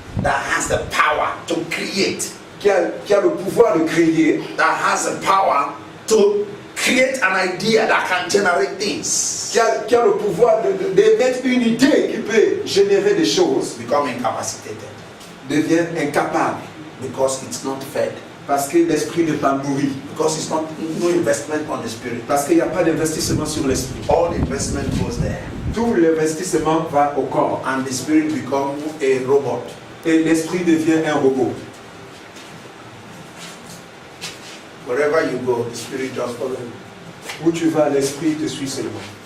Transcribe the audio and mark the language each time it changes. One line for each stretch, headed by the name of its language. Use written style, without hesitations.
English: that has the power to create,
French: qui a le pouvoir de créer,
English: that has the power to create an idea that can generate things,
French: qui a le pouvoir d'émettre une idée qui peut générer des choses,
English: become incapacitated
French: devient incapable
English: because it's not fed,
French: parce que l'esprit n'est pas nourri,
English: because it's not no investment on the spirit.
French: parce qu'il n'y a pas d'investissement sur l'esprit.
English: All the investment goes there,
French: Tout l'investissement va au corps
English: and the spirit becomes a robot.
French: et l'esprit devient un robot.
English: Wherever you go, the spirit just follows you.
French: Où tu vas, l'esprit te suit seulement.